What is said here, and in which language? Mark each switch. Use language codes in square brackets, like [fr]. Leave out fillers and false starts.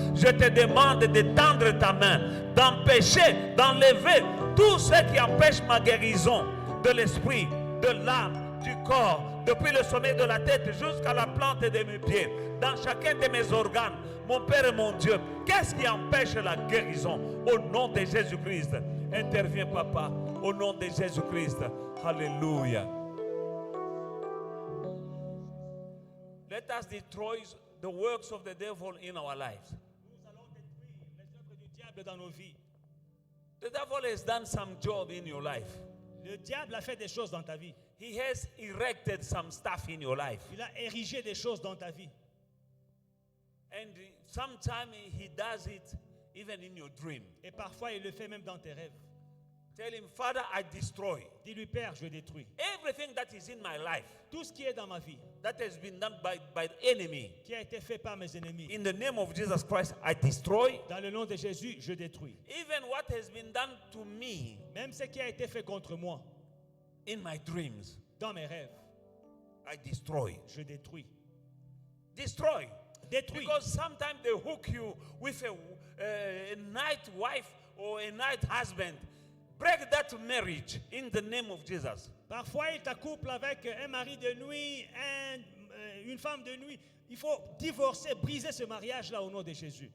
[fr] Je te demande de tendre ta main, d'empêcher, d'enlever tout ce qui empêche ma guérison de l'esprit, de l'âme, du corps, depuis le sommet de la tête jusqu'à la plante de mes pieds, dans chacun de mes organes. Mon Père et mon Dieu, qu'est-ce qui empêche la guérison? Au nom de Jésus-Christ, interviens, Papa, au nom de Jésus-Christ. Alléluia. [en] Let us destroy the works of the devil in our lives. [fr] Nous allons détruire les œuvres du diable dans nos vies. [en] The devil has done some job in your life. [fr] Le diable a fait des choses dans ta vie. [en] He has erected some stuff in your life. [fr] Il a érigé des choses dans ta vie. [en] And sometimes he does it even in your dream. [fr] Et parfois, il le fait même dans tes rêves. [en] Tell him, Father, I destroy [fr] Dis-lui, Père, je détruis. [en] everything that is in my life [fr] Tout ce qui est dans ma vie, [en] that has been done by the enemy. [fr] qui a été fait par mes ennemis. [en] In the name of Jesus Christ, I destroy [fr] Dans le nom de Jésus, je détruis. [en] even what has been done to me [fr] Même ce qui a été fait contre moi, [en] in my dreams. [fr] dans mes rêves, [en] I destroy. [fr] je détruis. [en] Destroy. [fr] Détruis. [en] Because sometimes they hook you with a night wife or a night husband. Break that marriage in the name of Jesus. [fr] Parfois, il t'accouple avec un mari de nuit, une femme de nuit. Il faut divorcer, briser ce mariage-là au nom de Jésus.